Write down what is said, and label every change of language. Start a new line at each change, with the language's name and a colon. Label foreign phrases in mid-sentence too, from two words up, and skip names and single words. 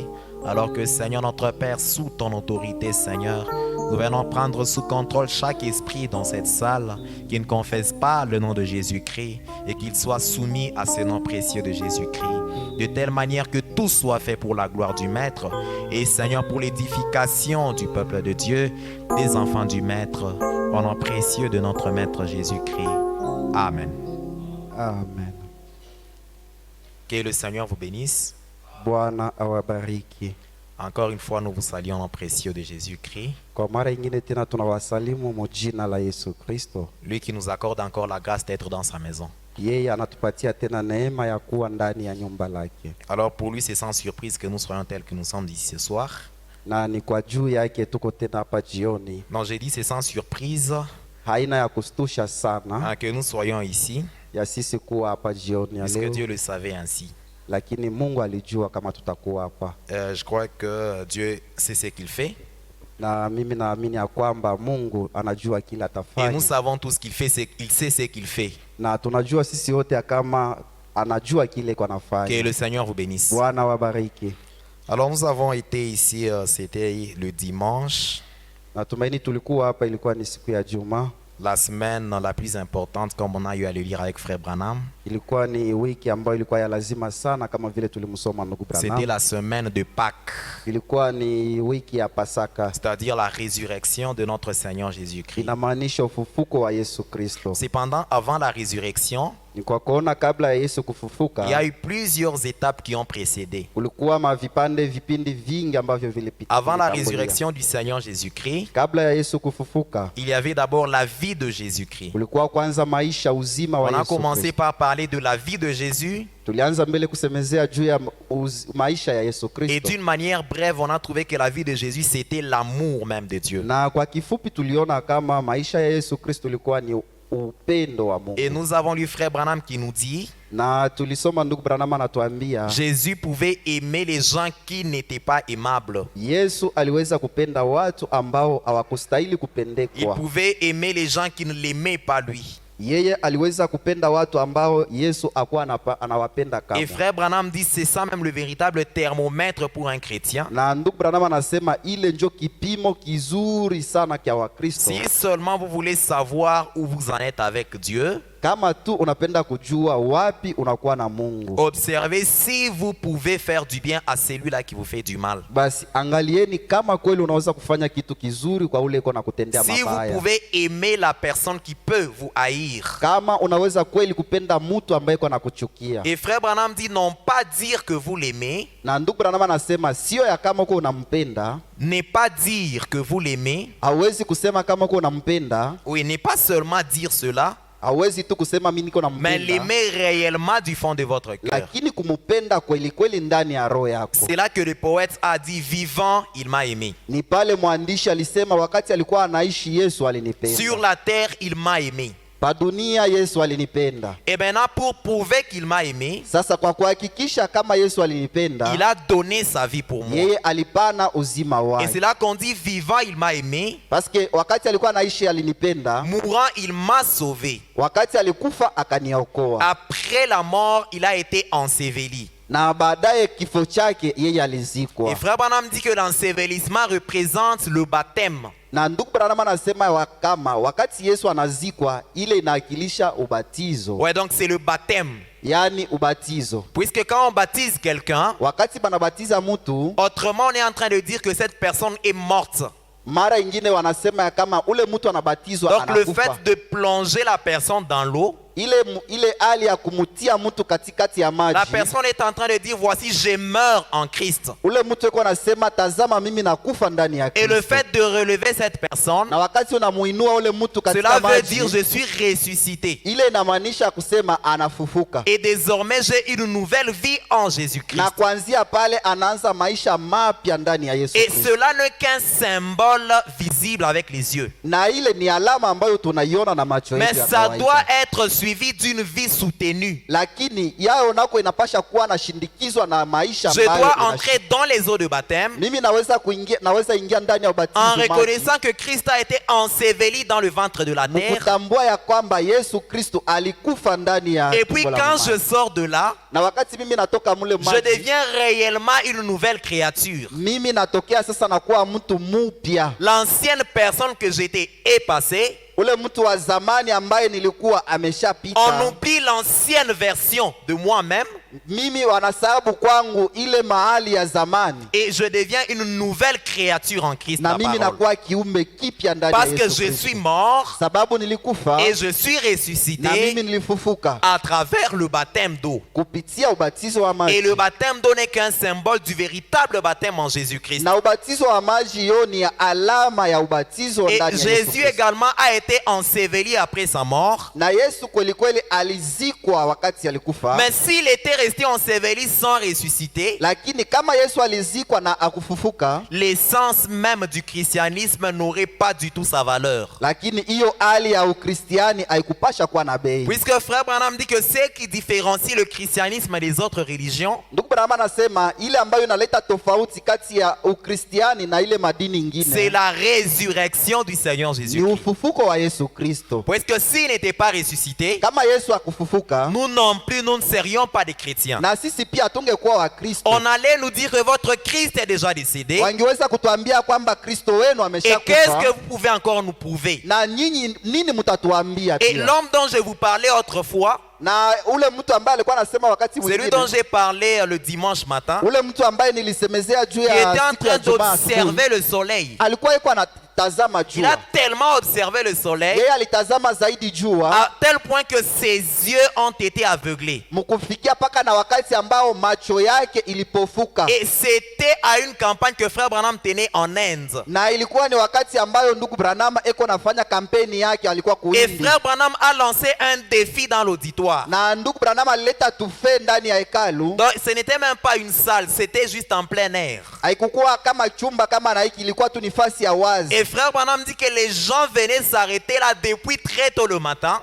French: Alors que, Seigneur notre Père, sous ton autorité, Seigneur, nous venons prendre sous contrôle chaque esprit dans cette salle qui ne confesse pas le nom de Jésus-Christ et qu'il soit soumis à ce nom précieux de Jésus-Christ, de telle manière que tout soit fait pour la gloire du Maître et, Seigneur, pour l'édification du peuple de Dieu, des enfants du Maître, au nom précieux de notre Maître Jésus-Christ. Amen. Amen. Que le Seigneur vous bénisse.
Swahili: Bwana awabariki.
French: Encore une fois, nous vous saluons au nom précieux de Jésus-Christ.
Swahili: Kwa mara ingine tena tunawasalimu mu jina la Yesu Kristo.
French: Lui qui nous accorde encore la grâce d'être dans sa maison.
Swahili: Yeye anatupatia tena neema ya kuwa ndani ya nyumba lake.
French: Alors pour lui, c'est sans surprise que nous soyons tels que nous sommes ici ce soir.
Swahili: Na ni kwa juu yake tuko tena hapa jioni.
French: Non, j'ai dit c'est sans surprise
Swahili: Haina ya kustusha sana
French: que nous soyons ici.
Swahili: ya sisi kuwa hapa jioni ya
French: Puisque
Swahili: leo.
French: Dieu le savait ainsi.
Swahili: Lakini Mungu alijua kama tutakuwa hapa.
French: Je crois que Dieu sait ce qu'il fait.
Swahili: Na mimi naamini ya kwamba Mungu anajua kila
French: Et nous
Swahili: atafanya.
French: savons tout ce qu'il fait, il sait ce qu'il fait.
Swahili: Na tunajua sisi wote ya kama anajua kile kwa
French: Que
Swahili: nafanya.
French: le Seigneur vous bénisse.
Swahili: Bwana wabariki.
French: Alors nous avons été ici, c'était le dimanche,
Swahili: Natumaini tulikuwa hapa, ilikuwa ni siku ya Juma.
French: la semaine la plus importante, comme on a eu à le lire avec Frère Branham.
Swahili: Ilikuwa ni wiki ambayo ilikuwa ya lazima sana kama vile tulimsoma ndugu
French: C'était
Swahili: Branham.
French: la semaine de Pâques,
Swahili: Ilikuwa ni wiki ya Pasaka.
French: c'est-à-dire la résurrection de notre Seigneur Jésus-Christ.
Swahili: Inamaanisha ufufuko wa Yesu Kristo.
French: Cependant, avant la résurrection,
Swahili: Ni kwa kuona kabla ya Yesu
French: il y
Swahili: kufufuka
French: a eu plusieurs étapes qui ont précédé.
Swahili: kulikuwa vipindi vingi ambavyo vilipita.
French: Avant la résurrection du Seigneur Jésus-Christ,
Swahili: Kabla ya Yesu kufufuka
French: il y avait d'abord la vie de Jésus-Christ.
Swahili: kulikuwa kwanza maisha uzima wa
French: On a
Swahili: Yesu
French: commencé
Swahili: Kristo.
French: par parler de la vie de Jésus
Swahili: Tulianza mbele kusemezea juu ya maisha ya Yesu
French: et
Swahili: Kristo.
French: d'une manière brève, on a trouvé que la vie de Jésus, c'était l'amour même de Dieu.
Swahili: Na kwa kifupi tuliona kama maisha ya Yesu Kristo ilikuwa ni upendo wa Mungu.
French: Et nous avons lu Frère Branham qui nous dit,
Swahili: Na tulisoma ndugu Branham anatuambia
French: Jésus pouvait aimer les gens qui n'étaient pas aimables.
Swahili: Yesu aliweza kupenda watu ambao hawakustahili
French: Il
Swahili: kupendekwa.
French: pouvait aimer les gens qui ne l'aimaient pas lui.
Swahili: Yeye aliweza kupenda watu ambao Yesu hakuwa anawapenda kama.
French: Et Frère Branham dit, c'est ça même le véritable thermomètre pour un chrétien.
Swahili: Na ndugu Branham anasema ile ndio kipimo kizuri sana kia Wakristo.
French: Si seulement vous voulez savoir où vous en êtes avec Dieu,
Swahili: Kama tu unapenda kujua wapi unakuwa na Mungu,
French: observez si vous pouvez faire du bien à celui-là qui vous fait du mal.
Swahili: basi angalieni kama kweli unaweza kufanya kitu kizuri kwa ule iko na kutendea
French: Si vous
Swahili: mabaya.
French: pouvez aimer la personne qui peut vous haïr.
Swahili: Kama unaweza kweli kupenda mtu ambaye iko na kuchukia.
French: Et Frère Branham dit, non pas dire que vous l'aimez,
Swahili: Na ndugu Branham anasema sio ya kama uko unampenda,
French: n'est pas dire que vous l'aimez,
Swahili: hawezi kusema kama uko unampenda,
French: oui, n'est pas seulement dire cela,
Swahili: hawezi tu kusema mimi niko
French: mais
Swahili: nampenda,
French: l'aimer réellement du fond de votre cœur.
Swahili: lakini kumupenda kweli kweli ndani ya roho yako.
French: C'est là que le poète a dit, vivant, il m'a aimé.
Swahili: Ni pale mwandishi alisema wakati alikuwa anaishi Yesu alinipenda.
French: Sur la terre, il m'a aimé.
Swahili: Pa dunia Yesu alinipenda.
French: Et maintenant, pour prouver qu'il m'a aimé,
Swahili: Sasa kwa kuhakikisha kama Yesu alinipenda,
French: il a donné sa vie pour moi.
Swahili: yeye alipana uzima
French: Et
Swahili: wake.
French: c'est là qu'on dit, vivant, il m'a aimé. Parce que
Swahili: wakati alikuwa anaishi alinipenda,
French: Mourant, il m'a sauvé.
Swahili: wakati alikufa akaniokoa.
French: Après la mort, il a été enseveli.
Swahili: Na baadaye kifo chake yeye
French: Et
Swahili: alizikwa.
French: frère Branham dit que l'ensevelissement représente le baptême.
Swahili: Na ndugu Branham anasema kama wakati Yesu anazikwa ile inawakilisha ubatizo.
French: Ouais, donc c'est le baptême.
Swahili: Yani ubatizo.
French: Puisque quand on baptise quelqu'un,
Swahili: Wakati banabatiza mtu,
French: autrement on est en train de dire que cette personne est morte.
Swahili: mara ingine wanasema ya kama ule mtu anabatizwa
French: Donc le
Swahili: anakufa.
French: fait de plonger la personne dans l'eau,
Swahili: Ile hali ya kumutia mtu katikati ya maji.
French: la personne est en train de dire, voici, je meurs en Christ.
Swahili: Ule mtu yuko anasema tazama mimi nakufa ndani ya
French: Et le
Swahili: Kristo.
French: fait de relever cette personne,
Swahili: Na wakati unamuinua ule mtu katika
French: cela veut
Swahili: maji,
French: dire je suis ressuscité.
Swahili: ile inamaanisha kusema anafufuka.
French: Et désormais j'ai une nouvelle vie en Jésus-Christ.
Swahili: Na kuanzia pale anaanza maisha mapya ndani ya Yesu
French: Et
Swahili: Kristo.
French: cela n'est qu'un symbole visible avec les yeux.
Swahili: Na ile ni alama ambayo tunaiona na macho
French: Mais
Swahili: yetu ya
French: ça
Swahili: kawaida.
French: doit être suivi d'une vie soutenue.
Swahili: Lakini yao nako inapasha kuwa nashindikizwa na maisha
French: Je
Swahili: ambayo
French: dois
Swahili: inashi-
French: entrer dans les eaux de baptême
Swahili: Mimi naweza ingia ndani ya ubatizo
French: en
Swahili: maji.
French: reconnaissant que Christ a été enseveli dans le ventre de la terre.
Swahili: Mkutambua ya kwamba Yesu Kristo alikufa ndani ya
French: Et puis
Swahili: tumbo la
French: quand
Swahili: mama.
French: je sors de là,
Swahili: Na wakati mimi natoka mule
French: je
Swahili: maji,
French: deviens réellement une nouvelle créature.
Swahili: mimi natokea sasa nakuwa mtu mupya.
French: L'ancienne personne que j'étais est passée.
Swahili: Ule mtu wa zamani ambaye nilikuwa
French: On
Swahili: ameshapita,
French: oublie l'ancienne version de moi-même
Swahili: mimi wanasababu kwangu ile mahali ya zamani,
French: et je deviens une nouvelle créature en Christ.
Swahili: na
French: La
Swahili: mimi
French: parole.
Swahili: nakuwa kiumbe kipya ndani ya
French: Parce que
Swahili: Yesu
French: je
Swahili: Kristo.
French: suis mort
Swahili: Sababu nilikufa
French: et je suis
Swahili: na mimi
French: ressuscité
Swahili: nilifufuka
French: à travers le baptême d'eau.
Swahili: kupitia ubatizo wa
French: Et
Swahili: maji.
French: le baptême d'eau n'est qu'un symbole du véritable baptême en Jésus-Christ.
Swahili: Na ubatizo wa maji yo ni alama ya ubatizo
French: Et
Swahili: ndani ya Yesu
French: Jésus
Swahili: Kristo.
French: également a été enseveli après sa mort.
Swahili: Na Yesu kweli kweli alizikwa wakati alikufa.
French: Mais s'il était resté enseveli sans ressusciter,
Swahili: Lakini kama Yesu alizikwa na akufufuka,
French: l'essence même du christianisme n'aurait pas du tout sa valeur.
Swahili: lakini hiyo hali ya ukristiani haikupasha kuwa na bei.
French: Puisque frère Branham dit que ce qui différencie le christianisme des autres religions,
Swahili: Ndugu Branham anasema ile ambayo inaleta tofauti kati ya ukristiani na ile madini
French: c'est
Swahili: ingine
French: la résurrection du Seigneur
Swahili: ni
French: Jésus-Christ.
Swahili: ufufuko wa Yesu Kristo.
French: Puisque s'il n'était pas ressuscité,
Swahili: Kama Yesu akufufuka,
French: nous non plus, nous ne serions pas des chrétiens.
Swahili: na sisi pia hatungekuwa wa Kristo.
French: On allait nous dire que votre Christ est déjà décédé.
Swahili: Wangeweza kutuambia kwamba Kristo wenu
French: Et qu'est-ce que
Swahili: ameshakufa,
French: vous pouvez encore nous prouver?
Swahili: na nyinyi nini mtatuambia
French: Et
Swahili: pia?
French: l'homme dont je vous parlais autrefois,
Swahili: Na ule mtu ambaye alikuwa anasema wakati
French: celui
Swahili: mwingine,
French: dont j'ai parlé le dimanche matin,
Swahili: ule mtu ambaye nilisemezea juu
French: il était
Swahili: ya
French: en
Swahili: siku ya
French: train
Swahili: Jumaa asubuhi,
French: d'observer le soleil.
Swahili: alikuwa yuko anatazama
French: Il a
Swahili: jua.
French: tellement observé le soleil
Swahili: Yeye alitazama zaidi jua
French: à tel point que ses yeux ont été aveuglés.
Swahili: mkufikia paka na wakati ambao macho yake ilipofuka,
French: Et c'était à une campagne que frère Branham tenait en Inde.
Swahili: na ilikuwa ni wakati ambayo ndugu Branham eko nafanya kampeni yake, alikuwa
French: Et
Swahili: kuindi,
French: frère Branham a lancé un défi dans l'auditoire.
Swahili: na ndugu Branham alileta tufe ndani ya hekalu.
French: Donc ce n'était même pas une salle, c'était juste en plein air.
Swahili: Haikukuwa kama chumba kama na hiki, ilikuwa tu nafasi ya wazi.
French: Et frère Branham dit que les gens venaient s'arrêter là depuis très tôt le matin,